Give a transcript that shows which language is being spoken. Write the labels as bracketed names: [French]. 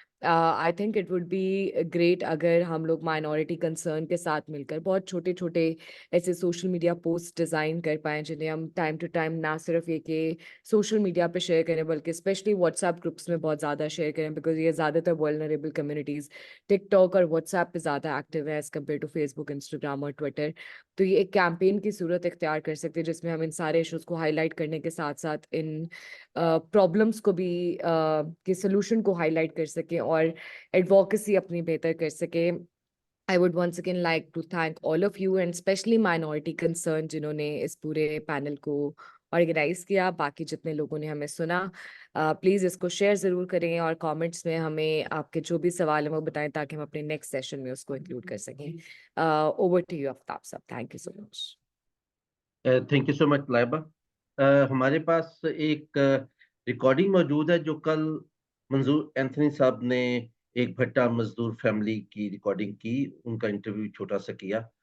[English] I think it would be great [Hindi] अगर हम लोग माइनॉरिटी कंसर्न के साथ मिलकर बहुत छोटे छोटे ऐसे सोशल मीडिया पोस्ट डिज़ाइन कर पाएँ जिन्हें हम टाइम टू टाइम ना सिर्फ ये कि सोशल मीडिया पे शेयर करें बल्कि स्पेशली व्हाट्सएप ग्रुप्स में बहुत ज़्यादा शेयर करें, बिकॉज ये ज़्यादातर वल्नरेबल कम्युनिटीज़ टिकटॉक और व्हाट्सएप पे ज़्यादा एक्टिव है as compare to Facebook, Instagram और ट्विटर. तो ये एक कैंपेन की सूरत इख्तियार कर सकते हैं जिसमें हम इन सारे इशूज़ को हाईलाइट करने के साथ साथ इन प्रॉब्लम्स को भी के सोल्यूशन को हाईलाइट कर सकें और एडवोकेसी अपनी बेहतर कर सके. [English] I would once again like to thank all of you and especially minority concern [Hindi] जिन्होंने इस पूरे पैनल को ऑर्गेनाइज किया. बाकी जितने लोगों ने हमें सुना, प्लीज़ इसको शेयर ज़रूर करें और कमेंट्स में हमें आपके जो भी सवाल हैं वो बताएं ताकि हम अपने नेक्स्ट सेशन में उसको इंक्लूड कर सकें. [English] Over to you Aftab साहब. Thank you so much. Thank you so much Laiba. [Hindi] हमारे पास एक रिकॉर्डिंग मौजूद है जो कल मंजूर एंथनी साहब ने एक भट्टा मजदूर फैमिली की रिकॉर्डिंग की, उनका इंटरव्यू छोटा सा किया.